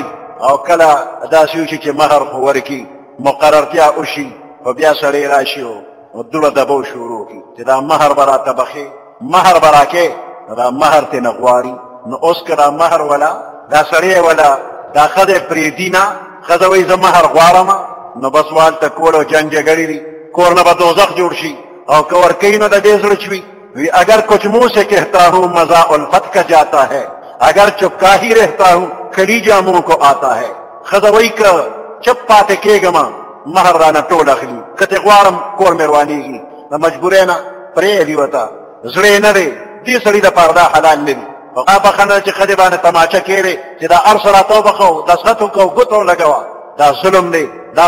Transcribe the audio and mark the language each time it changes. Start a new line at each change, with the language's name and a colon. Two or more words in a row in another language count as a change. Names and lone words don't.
Pashto: او کله داسې وشي چې مهر خو ورکړي مقررتیا وشي خو بیا سړی راشي او دوړه دبو شروع کړي چې دا مهر به راته بخې مهر به راکې، دا مهر ترې نه غواړي. نو اوس که دا مهر ولا دا سړی ولا دا ښځه پرېږدي نه، ښځه وایي زه مهر غواړم، نو بس والته کور او جنګ جګړې دي، کور نه به دوزخ جوړ شي. او که ورکوي نو د دې زړه چوي وی
Urdu: اگر کچھ منہ سے کہتا ہوں مزہ الفت کا جاتا ہے، اگر چپکا ہی رہتا ہوں کلیجہ منہ کو آتا ہے.
Pashto: ښځه وایي که چپ پاتې کېږم مهر رانه ټول اخلي که ترې غواړم کور مې روانېږي د مجبورۍ نه پرېږدي ورته زړه یې نه دی دې سړي دپاره دا حلال نه دي دا بخښنه چې ښځې باندې تماچه کېږي چې دا هر څه راته وبخو دسخط وکړو ګوتو لګوه دا ظلم دی دا